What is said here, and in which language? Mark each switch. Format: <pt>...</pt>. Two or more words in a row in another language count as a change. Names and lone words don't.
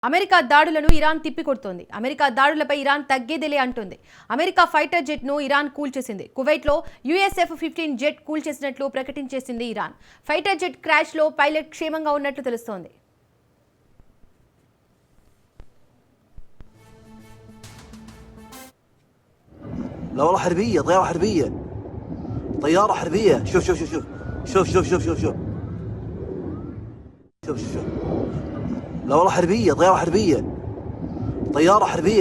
<te>అమెరికా దాడులను ఇరాన్ తిప్పికొడుతోంది. అమెరికా దాడులపై ఇరాన్ తగ్గేదిలే అంటుంది. అమెరికా</te> <en>fighter jet</en> <te>ను ఇరాన్ కూల్చేసింది. కువైట్లో USF-15 జెట్ కూల్చేసినట్లు ప్రకటించేసింది ఇరాన్.</te> <en>fighter jet crash</en> <te>లో పైలట్ క్షేమంగా ఉన్నట్లు తెలుస్తోంది.</te> <ar>لا والله حربية، طيارة حربية، طيارة حربية. شوف شوف شوف شوف شوف شوف شوف شوف شوف شوف شوف لا والله حربية، طيارة حربية، طيارة حربية.</ar>